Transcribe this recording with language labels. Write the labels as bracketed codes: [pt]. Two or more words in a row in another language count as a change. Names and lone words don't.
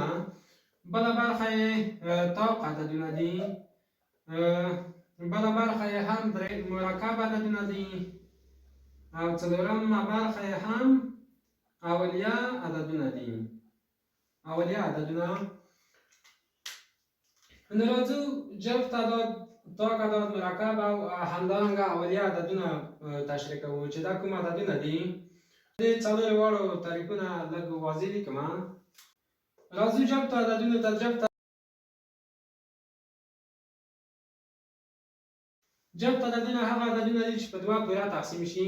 [ps] بله برخه یې طاق عددونه دي. بله برخه یې هم مرکب عددونه دي. او څلورمه برخه یې هم اولیه عددونه دي، اولیه عددونه. نو راځو جفت عدد، طاق عدد، مرکب او همدارنګه اولیه عددونه تشریح کوو چې دا کوم عددونه دي. دې څلورو واړو تعریفونه لږ واضح لیکم. راځو جفت عددونو ته. جفت عددونه هغه عددونه دي چې په دوه پوره تقسیم شي.